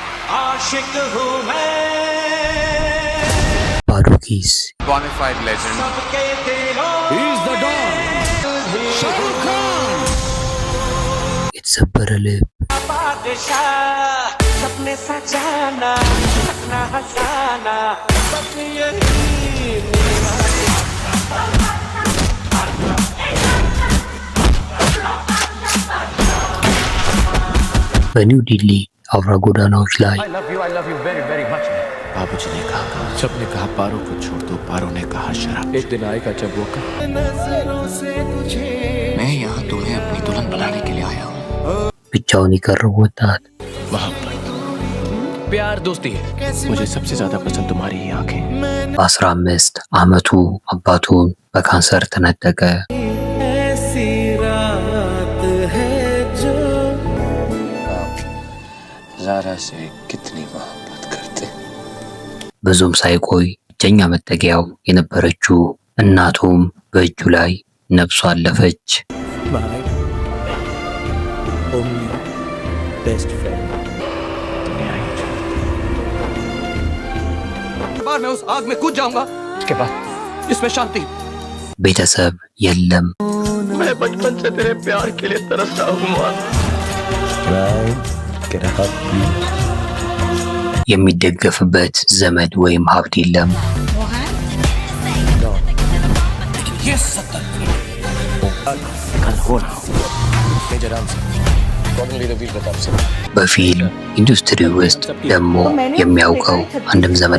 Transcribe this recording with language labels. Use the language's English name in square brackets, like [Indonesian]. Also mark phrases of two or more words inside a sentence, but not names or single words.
[Hindi] आशिक हूँ मैं Parukis. [English] Bonafide legend. [Hindi] सबके दिलों [English] He's the Don. Shah Rukh Khan. It's a parallel. [Hindi] बादशाह सपने सजाना सपना हंसाना बस यही [Amharic] በኒው ዲሊ አውራ ጎዳናዎች ላይ [English] I love you very, very much. [Hindi] बाबूजी ने कहा, सबने कहा पारो को छोड़ दो, पारो ने कहा शराब। एक दिन आएगा जब वो मैं यहाँ तुम्हें अपनी दुल्हन बनाने के लिए आया हूँ। [Amharic] ብቻውን የቀረው ወጣት [Hindi] मोहब्बत, प्यार, दोस्ती है। मुझे सबसे ज्यादा पसंद तुम्हारी ही आंखें। [Amharic] በ15 ዓመቱ አባቱን በካንሰር ተነጠቀ። [Hindi] ज़ारा से कितनी मोहब्बत करते। [Amharic] ብዙም ሳይቆይ ብቸኛ መጠጊያው የነበረችው እናቱም በእጁ ላይ ነፍሷ አለፈች። [Hindi] बार मैं उस आग में कूद जाऊंगा, उसके बाद इसमें शांति। [Amharic] ቤተሰብ የለም። [Hindi] मैं बचपन से तेरे प्यार के लिए तरस रहा हूँ। [Amharic] የሚደገፍበት ዘመድ ወይም ሀብት የለም። [English] film industry [Amharic] ውስጥ ደግሞ የሚያውቀው አንድም ዘመድ